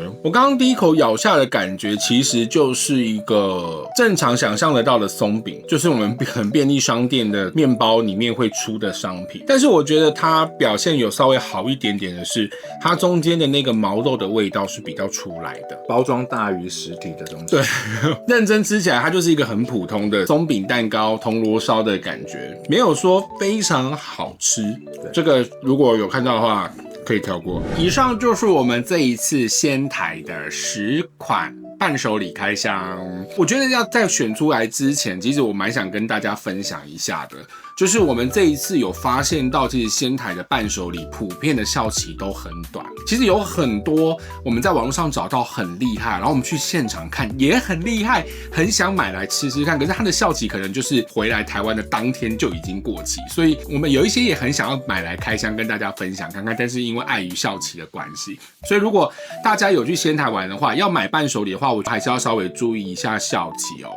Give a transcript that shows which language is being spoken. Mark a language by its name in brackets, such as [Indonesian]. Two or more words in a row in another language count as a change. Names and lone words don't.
[Chinese] 我剛剛第一口咬下的感覺，其實就是一個正常想象得到的鬆餅，就是我們很便利商店的麵包裡面會出的商品。但是我覺得它表現有稍微好一點點的是，它中間的那個毛豆的味道是比較出來的，包裝大於實體的東西。對，認真吃起來，它就是一個很普通的鬆餅蛋糕、銅鑼燒的感覺，沒有說非常好吃。這個如果有看到的話，可以跳過。以上就是我們這一次仙台的10款伴手禮開箱。我覺得要在選出來之前，其實我蠻想跟大家分享一下的，就是我們這一次有發現到，其實仙台的伴手禮普遍的效期都很短。其實有很多我們在網絡上找到很厲害，然後我們去現場看也很厲害，很想買來吃吃看，可是它的效期可能就是回来台灣的當天就已經過期，所以我們有一些也很想要買來開箱跟大家分享看看，但是因為礙於效期的關係，所以如果大家有去仙台玩的話，要買伴手禮的話，我還是要稍微注意一下效期哦。